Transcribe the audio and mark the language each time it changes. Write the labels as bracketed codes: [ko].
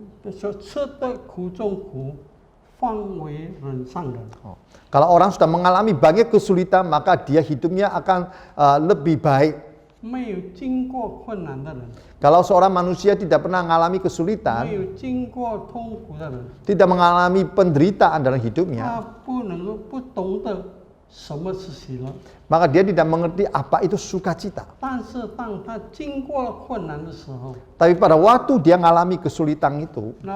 [zh] 说吃得苦中苦，方为人上人。 [id] Kalau orang sudah mengalami banyak kesulitan, maka dia hidupnya akan lebih baik. [zh] 没有经过困难的人， [id] Kalau seorang manusia tidak pernah mengalami [zh] 没 [id] kesulitan, [zh] 有经过痛苦的人， [id] tidak mengalami penderitaan dalam hidupnya, [zh] 他不懂得什么是喜乐。 [id] maka dia tidak mengerti apa itu sukacita. [zh] 但是当他经过了困难的时候， [id] Tapi pada waktu dia mengalami kesulitan itu,